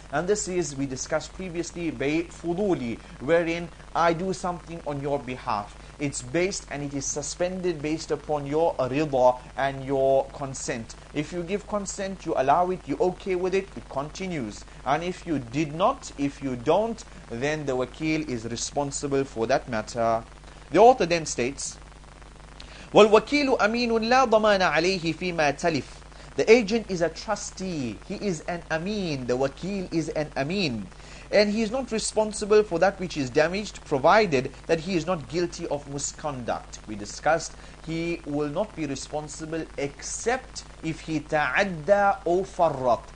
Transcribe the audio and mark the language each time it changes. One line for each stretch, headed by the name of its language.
English: And this is, we discussed previously, bay fuduli, wherein I do something on your behalf. It's based and it is suspended based upon your rida and your consent. If you give consent, you allow it, you're okay with it, it continues. And if you did not, if you don't, then the wakil is responsible for that matter. The author then states,
Arabic: وَالْوَكِيلُ أَمِينٌ لَا ضَمَانَ عَلَيْهِ فِي مَا تَلِفْ.
English: The agent is a trustee, he is an ameen, the wakil is an ameen. And he is not responsible for that which is damaged, provided that he is not guilty of misconduct. We discussed, he will not be responsible except if he ta'adda or farrat.